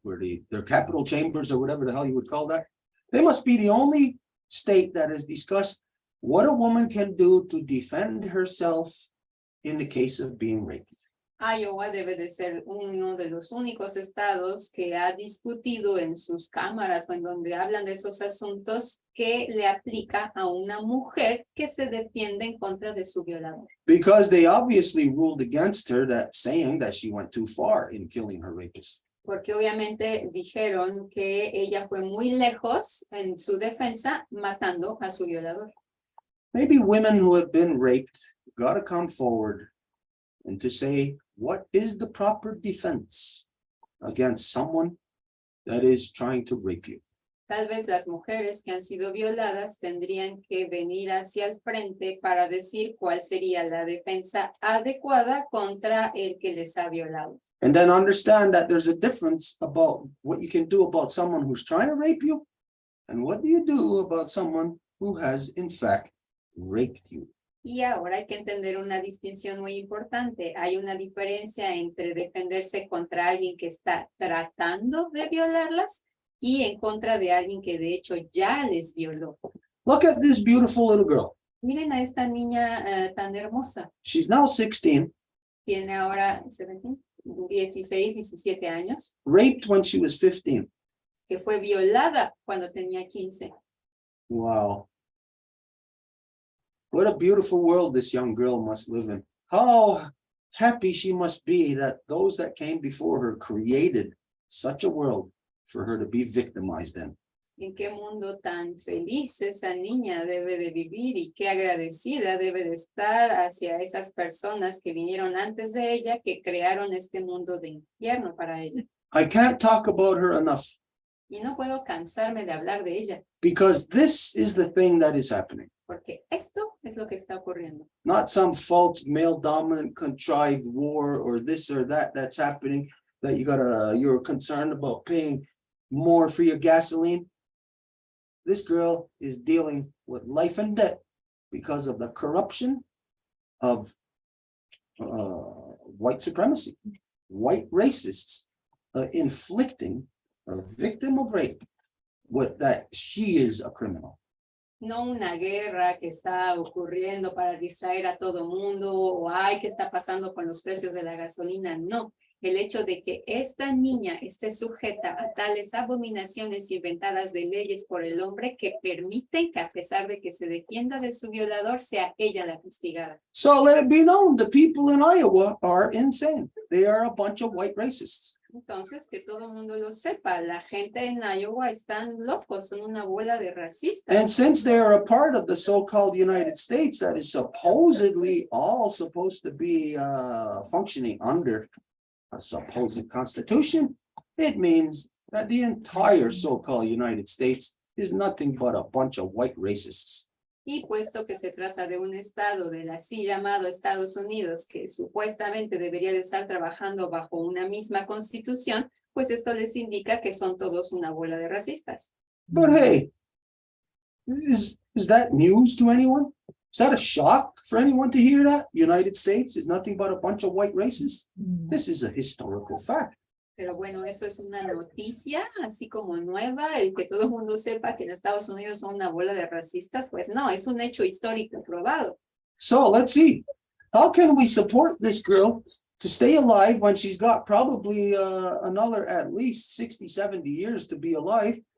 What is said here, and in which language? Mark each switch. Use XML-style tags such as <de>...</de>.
<en>Where their capital chambers or whatever the hell you would call that. They must be the only state that has discussed what a woman can do to defend herself in the case of being raped.</en> <es>Iowa debe de ser uno de los únicos estados que ha discutido en sus cámaras o en donde hablan de esos asuntos que le aplica a una mujer que se defiende en contra de su violador.</es> <en>Because they obviously ruled against her, that saying that she went too far in killing her rapist.</en> <es>Porque obviamente dijeron que ella fue muy lejos en su defensa matando a su violador.</es> <en>Maybe women who have been raped got to come forward and to say, what is the proper defense against someone that is trying to rape you?</en> <es>Tal vez las mujeres que han sido violadas tendrían que venir hacia el frente para decir cuál sería la defensa adecuada contra el que les ha violado.</es> <en>And then understand that there's a difference about what you can do about someone who's trying to rape you and what do you do about someone who has in fact raped you.</en> <es>Y ahora hay que entender una distinción muy importante. Hay una diferencia entre defenderse contra alguien que está tratando de violarlas y en contra de alguien que de hecho ya les violó.</es> <en>Look at this beautiful little girl.</en> <es>Miren a esta niña tan hermosa.</es> <en>She's now 16,</en> <es>Tiene ahora 16, 17 años,</es> <en>raped when she was 15.</en> <es>que fue violada cuando tenía 15.</es> <en>Wow. What a beautiful world this young girl must live in. How happy she must be that those that came before her created such a world for her to be victimized in.</en> <es>En qué mundo tan feliz esa niña debe de vivir y qué agradecida debe de estar hacia esas personas que vinieron antes de ella, que crearon este mundo de infierno para ella.</es> <en>I can't talk about her enough</en> <es>Y no puedo cansarme de hablar de ella,</es> <en>because this is the thing that is happening.</en> <es>porque esto es lo que está ocurriendo.</es> <en>Not some false male dominant contrived war or this or that that's happening that you're concerned about paying more for your gasoline. This girl is dealing with life and death because of the corruption of white supremacy, white racists inflicting a victim of rape with that she is a criminal.</en> <es>No una guerra que está ocurriendo para distraer a todo mundo o ay, ¿qué está pasando con los precios de la gasolina? No, el hecho de que esta niña esté sujeta a tales abominaciones inventadas de leyes por el hombre que permiten que a pesar de que se defienda de su violador, sea ella la castigada.</es> <en>So let it be known, the people in Iowa are insane. They are a bunch of white racists.</en> <es>Entonces, que todo el mundo lo sepa, la gente en Iowa están locos, son una bola de racistas.</es> <en>And since they are a part of the so-called United States that is supposedly all supposed to be functioning under a supposed constitution, it means that the entire so-called United States is nothing but a bunch of white racists.</en> <es>Y puesto que se trata de un estado del así llamado Estados Unidos que supuestamente debería de estar trabajando bajo una misma constitución, pues esto les indica que son todos una bola de racistas.</es> <en>But hey, is that news to anyone? Is that a shock for anyone to hear that? United States is nothing but a bunch of white racists? This is a historical fact.</en> <es>Pero bueno, eso es una noticia así como nueva, el que todo el mundo sepa que en Estados Unidos son una bola de racistas, pues no, es un hecho histórico probado.</es> <en>So let's see, how can we support this girl to stay alive when she's got probably another at least 60, 70 years to be alive?</en>